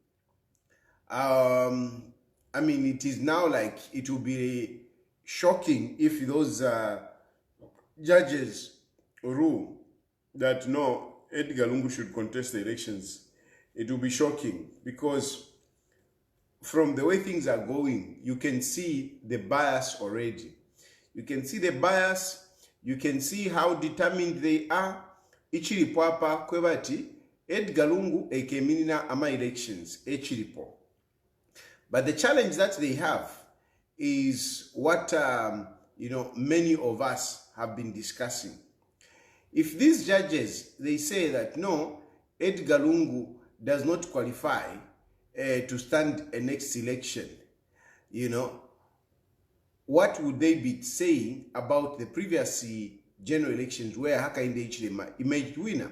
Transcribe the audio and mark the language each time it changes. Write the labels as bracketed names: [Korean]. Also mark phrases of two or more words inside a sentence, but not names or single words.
[English] I mean, it is now like it will be shocking if those judges rule that no, Edgar Lungu should contest the elections. It will be shocking because from the way things are going, you can see the bias already. You can see the bias. You can see how determined they are. [Bemba] Hichilema kwebati Edgar Lungu ekeminina ama elections Hichilema. [English] But the challenge that they have is what many of us have been discussing. If these judges, they say that no, Edgar Lungu does not qualify to stand a next election, what would they be saying about the previous general elections where Hakainde Hichilema emerged winner?